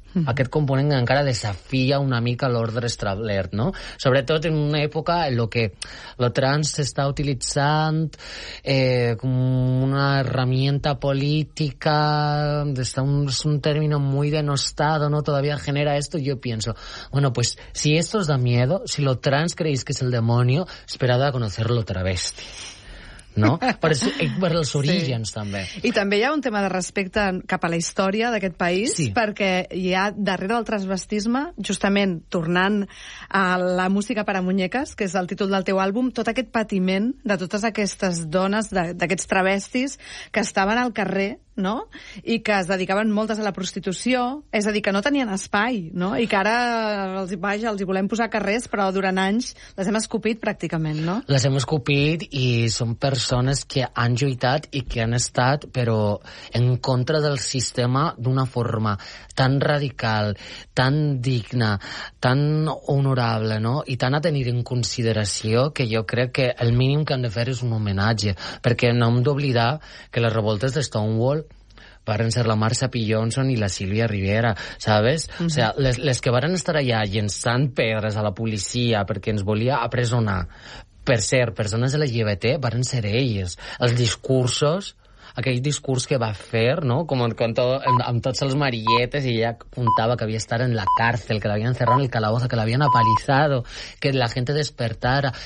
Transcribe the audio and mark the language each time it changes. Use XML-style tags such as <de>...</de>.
<ca>Aquest component encara desafia una mica l'ordre establert, no? Sobretot en una època en la que el trans s'està utilitzant com una herramienta política, és</ca> <es>un término muy denostado, ¿no? Todavía genera esto, yo pienso, bueno, pues si esto os da miedo, si lo trans creéis que es el demonio, esperad a conocer lo travesti.</es> <ca>No? Per els orígens, també. I també hi ha un tema de respecte cap a la història d'aquest país, perquè hi ha darrere del transvestisme, justament tornant a la música per a muñeques, que és el títol del teu àlbum, tot aquest patiment de totes aquestes dones, d'aquests travestis, que estaven al carrer, no? I que es dedicaven moltes a la prostitució, és a dir, que no tenien espai, no? I que ara els hi volem posar carrers, però durant anys les hem escopit pràcticament, no? Les hem escopit i són persones que han lluitat i que han estat, però en contra del sistema d'una forma tan radical, tan digna, tan honorable, no? I tan a tenir en consideració, que jo crec que el mínim que han de fer és un homenatge, perquè no hem d'oblidar que les revoltes de Stonewall varen ser la Marsha P. Johnson i la Sílvia Rivera,</ca> <es>¿sabes? O sea,</es> <ca>les que varen estar allà llençant pedres a la policia perquè ens volia apresonar, per ser persones de la LGBT, varen ser elles. Els discursos, aquell discurs que va fer, no? Com amb tots els marietes, i ella apuntava que havia estat en la càrcel, que l'havien cerrat</ca> <es>en el calabozo,</es> <ca>que l'havien apalizado, que la gent despertara.</ca>